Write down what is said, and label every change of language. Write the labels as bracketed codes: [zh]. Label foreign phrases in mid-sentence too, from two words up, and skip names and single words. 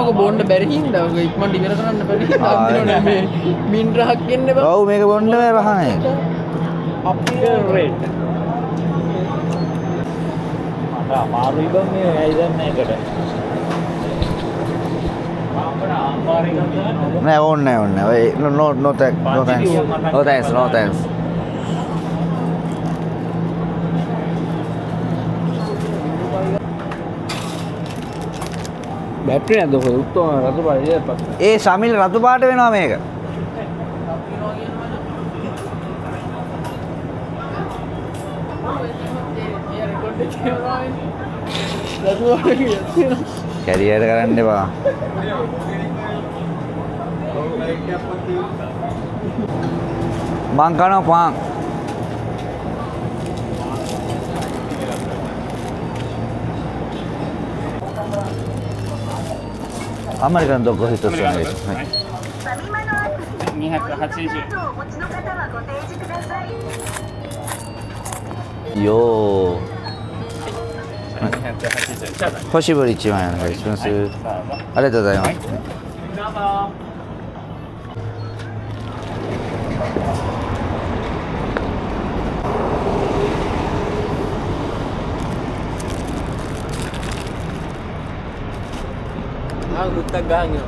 [si] ඔක බොන්න බැරි හින්දා ඔක ඉක්මනට ඉවර කරන්න බැරි හින්දා අන්තිමට මේ මින් රහක් එන්න බෑ. ඔව් මේක බොන්න බෑ රහ නෑ. අපිට රේට්. මට අමාරුයි බං මේ ඇයි දැන් මේකට. නෑ ඕනේ නෑ. [en] no thanks. No thanks. [si] බැටරි නැද්ද ඔක උත්තම රතු පාටේ ඉපත්. ඒ ශමිල් රතු පාට වෙනවා මේක. කැරියර් කරන්න එපා. මං කනවා පාන්. [ja] 아메리칸ドッグフィットスお願いします。はい。よー。星ぶり1枚お願いします。ありがとうございます。 [si] මුත්තක් ගහන් යනවා.